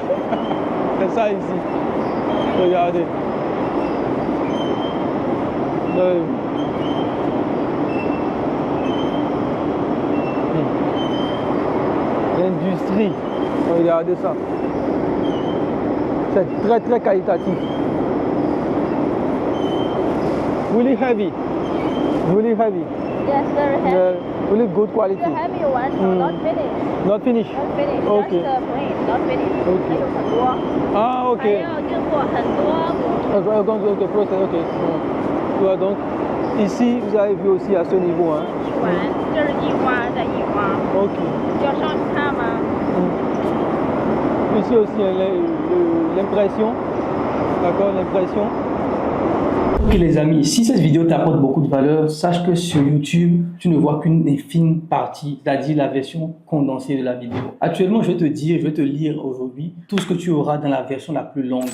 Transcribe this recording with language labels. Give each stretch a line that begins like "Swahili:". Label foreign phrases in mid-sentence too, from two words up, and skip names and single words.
French: C'est ça ici. Regardez. L'industrie, regardez ça. C'est très très qualitatif.
English: Really heavy. Really heavy. Yes, very heavy. Really good quality. The heavy one, so not finished. Not finished. Not finished. Okay. Just plain, not finished. Okay.
Chinese: 还有很多。 Ah, ok. 还要经过很多。
English: Ok, process, ok.
French: Voilà, donc ici, vous avez vu aussi à ce niveau. Hein.
Chinese: 一环，这是一花，再一花。 Ok. 要上去看吗？
French: Ici aussi, l'impression. D'accord, l'impression. Ok les amis, si cette vidéo t'apporte beaucoup de valeur, sache que sur YouTube, tu ne vois qu'une infime partie, c'est-à-dire la version condensée de la vidéo. Actuellement, je vais te lire aujourd'hui tout ce que tu auras dans la version la plus longue.